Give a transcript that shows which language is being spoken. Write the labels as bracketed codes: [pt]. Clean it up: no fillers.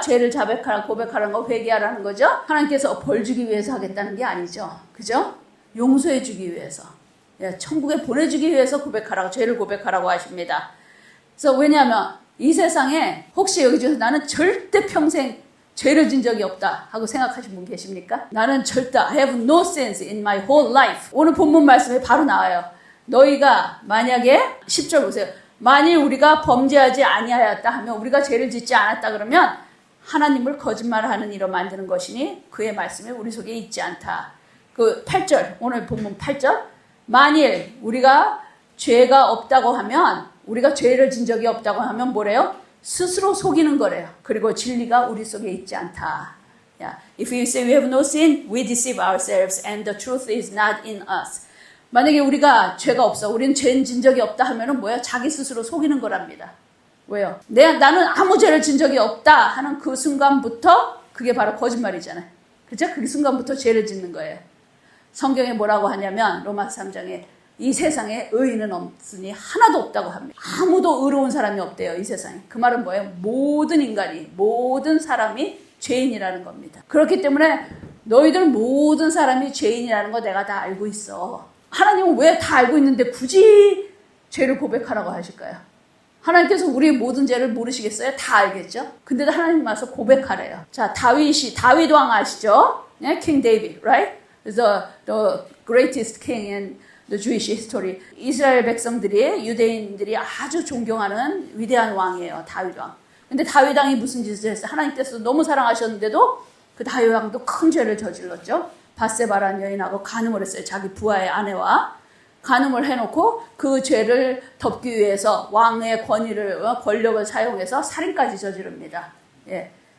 [ko] 죄를 자백하라, 고백하라는 거, 회개하라는 거죠. 하나님께서 벌 주기 위해서 하겠다는 게 아니죠. 그죠? 용서해 주기 위해서. 예, 천국에 보내주기 위해서 죄를 고백하라고 하십니다. 그래서 왜냐하면 이 세상에 혹시 여기 중에서 나는 절대 평생 죄를 진 적이 없다 하고 생각하신 분 계십니까? 나는 절대 [en] I have no sins in my whole life. [ko] 오늘 본문 말씀에 바로 나와요. 너희가 만약에 10절 보세요. 만일 우리가 범죄하지 아니하였다 하면 우리가 죄를 짓지 않았다 그러면 하나님을 거짓말하는 이로 만드는 것이니 그의 말씀이 우리 속에 있지 않다. 그 8절 오늘 본문 8절 만일 우리가 죄가 없다고 하면 우리가 죄를 진 적이 없다고 하면 뭐래요? 스스로 속이는 거래요. 그리고 진리가 우리 속에 있지 않다. [en] Yeah. If we say we have no sin, we deceive ourselves and the truth is not in us. [ko] 만약에 우리가 죄가 없어, 우리는 죄 진 적이 없다 하면은 뭐야? 자기 스스로 속이는 거랍니다. 왜요? 나는 아무 죄를 진 적이 없다 하는 그 순간부터 그게 바로 거짓말이잖아요. 그렇죠? 그 순간부터 죄를 짓는 거예요. 성경에 뭐라고 하냐면 로마서 3장에 이 세상에 의인은 없으니 하나도 없다고 합니다. 아무도 의로운 사람이 없대요. 이 세상에. 그 말은 뭐예요? 모든 인간이, 모든 사람이 죄인이라는 겁니다. 그렇기 때문에 너희들 모든 사람이 죄인이라는 거 내가 다 알고 있어. 하나님은 왜 다 알고 있는데 굳이 죄를 고백하라고 하실까요? 하나님께서 우리의 모든 죄를 모르시겠어요? 다 알겠죠? 근데도 하나님 와서 고백하래요. 자, 다윗 왕 아시죠? 네? [en] King David, right? The greatest king in the Jewish history. [ko] 이스라엘 백성들이, 유대인들이 아주 존경하는 위대한 왕이에요. 다윗 왕. 근데 다윗 왕이 무슨 짓을 했어요? 하나님께서 너무 사랑하셨는데도 그 다윗 왕도 큰 죄를 저질렀죠. 밧세바라는 여인하고 간음을 했어요. 자기 부하의 아내와 간음을 해놓고 그 죄를 덮기 위해서 왕의 권력을 사용해서 살인까지 저지릅니다. 예.